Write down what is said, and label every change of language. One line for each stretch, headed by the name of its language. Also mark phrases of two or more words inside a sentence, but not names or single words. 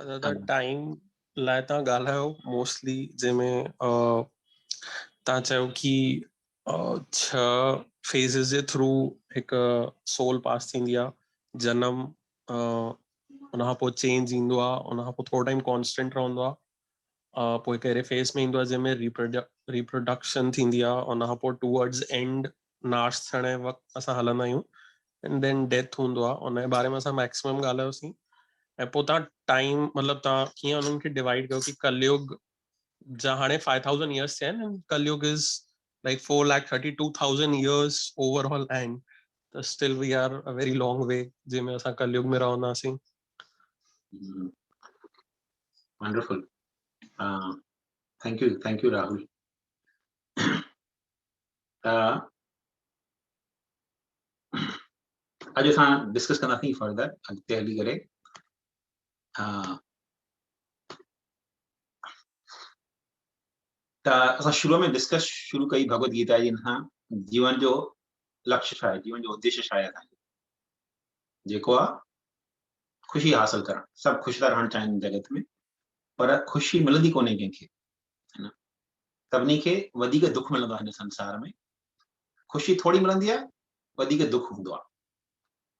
Sindhi: दादा टाइम लाइ तव्हां ॻाल्हायो मोस्टली, जंहिंमें तव्हां चयो कि 6 फेज़िस जे थ्रू हिकु सोल पास थींदी आहे। जनम, उन खां पोइ चेंज ईंदो आहे, उन खां पोइ थोरो
English: time constant
Sindhi: रहंदो आहे, पोइ हिकु अहिड़े फेज़ में ईंदो आहे जंहिंमें रिप्रोडक्शन थींदी आहे, उन खां पोइ
English: towards end
Sindhi: नाश थियण जे वक़्तु असां हलंदा आहियूं,
English: and then death
Sindhi: हूंदो आहे। उन जे बारे में असां मैक्सिमम ॻाल्हायोसीं। ऐं पोइ तव्हां टाइम मतिलबु तव्हां कीअं उन्हनि खे डिवाइड कयो कि कलयुग जा हाणे 5000 years थिया आहिनि,
English: and Kalyug is like 4,32,000 years overall and त still we are a very long way
Sindhi: जंहिंमें असां कलयुग में रहंदासीं।
English: wonderful, thank you Rahul.
Sindhi: अॼु असां डिस्कस कंदासीं फर्दर अॻिते हली करे। त असां शुरू में डिस्कस शुरू कई भगवत गीता जी, हिन जीवन जो लक्ष्य छा आहे, जीवन जो उद्देश्य छा आहे असांजो, जेको आहे ख़ुशी हासिल करणु। सभु ख़ुशि था रहणु चाहिनि जगत में, पर ख़ुशी मिलंदी कोन्हे कंहिंखे, है न। सभिनी खे वधीक दुख मिलंदो आहे हिन संसार में। ख़ुशी थोरी मिलंदी आहे, वधीक दुख हूंदो आहे।